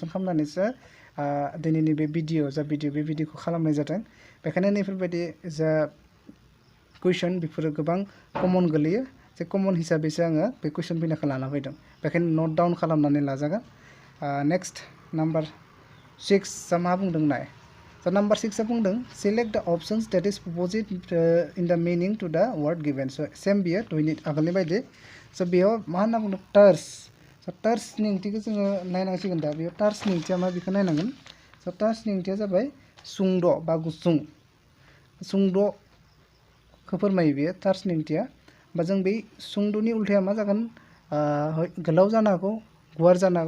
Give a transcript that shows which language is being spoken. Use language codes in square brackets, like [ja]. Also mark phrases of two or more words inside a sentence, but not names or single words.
[brx] खालामनानैसो दिनैनि बे भिडिअखौ खालामनाय जादों बेखायनो नैफोरबायदि जा कुइसन बेफोरो गोबां कमन गोलैयो जे कमन हिसाबैसो आङो बे कुइसन फैनायखौ लाना फैदों बेखायनो [en] note down [brx] खालामनानै लाजागोन नेक्स्ट नाम्बार 6 मा बुंदों नाय स' नाम्बार 6 बुंदों [en] select the options that is opposite in the meaning to the word given [brx] स' सेम बियो आगोलनि बायदि स' बेयाव मा होनना बुंदों टार्स स' टार्सनि ओंथिखौ जोङो नायनांसिगोन दा बेयाव टार्सनि ओंथिया मा बेखौ नायनांगोन स' टार्सनि ओंथिया जाबाय सुंद' बा गुसुं सुंद'खौ फोरमायो बेयो टार्सनि ओंथिया होमबा जों बे सुंद'नि उल्थाया मा जागोन गोलाव जानो हागौ गुवार जानो हागौ